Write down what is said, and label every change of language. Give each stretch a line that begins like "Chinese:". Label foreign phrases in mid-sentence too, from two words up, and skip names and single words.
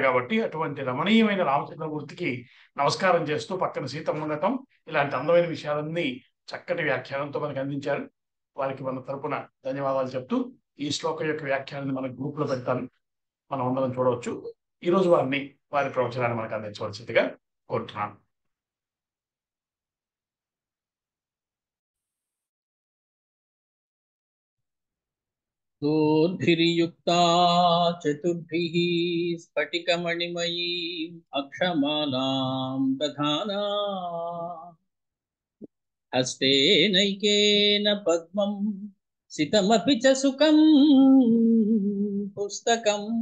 Telugu: కాబట్టి అటువంటి రమణీయమైన రామచంద్రమూర్తికి నమస్కారం చేస్తూ పక్కన సీతమ్మ ఉండటం, ఇలాంటి అందమైన విషయాలన్నీ చక్కటి వ్యాఖ్యానంతో మనకు అందించారు. వారికి మన తరపున ధన్యవాదాలు చెప్తూ ఈ శ్లోకం యొక్క వ్యాఖ్యానాన్ని మన గ్రూప్ లో పెడతాను, మనం అందరం చూడవచ్చు. ఈ రోజు వారి ప్రవచనాన్ని మనకు అందించవలసిందిగా కోరుతున్నాను.
Sanskrit: दोर्भिर्युक्ता चतुर्भिः स्फटिकमणिमयीम् अक्षमालां दधाना हस्तेनैकेन पद्मं सितमपि च सुखं पुस्तकं